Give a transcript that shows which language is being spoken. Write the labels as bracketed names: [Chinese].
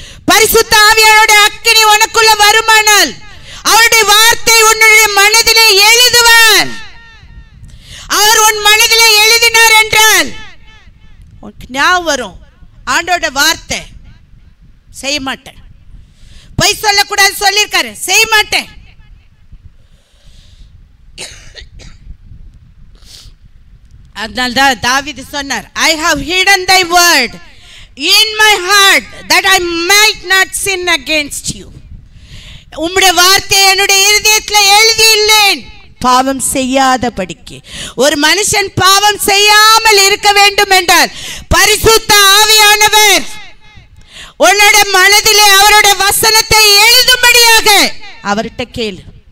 [Tamil] பரிசுத்த ஆவியானுடைய அக்கினி உனக்குள்ள வருமானால் அவருடைய வார்த்தை உன்னுடைய மனதிலே எழுதுவார். அவர் உன் மனதிலே எழுதினார் என்றால் உனக்கு ஞாபகம் வரும், ஆண்டோட வார்த்தை செய்ய மாட்டேன், பொய் சொல்லக்கூடாது சொல்லியிருக்காரு, செய்ய மாட்டேன். அதனால்தான் தாவீது சொன்னார், [English] I have hidden thy word in my heart that I might not sin against you. [Tamil] உம்முடைய வார்த்தையை என்னுடைய இருதயத்தில் எழுதியுள்ளேன் பாவம் செய்யாதபடிக்கு. ஒரு மனுஷன் பாவம் செய்யாமல் இருக்க வேண்டும் என்றால் பரிசுத்த ஆவியானவர் உன்னுடைய மனதிலே அவருடைய வசனத்தை எழுதும்படியாக அவர்கிட்ட கேளு.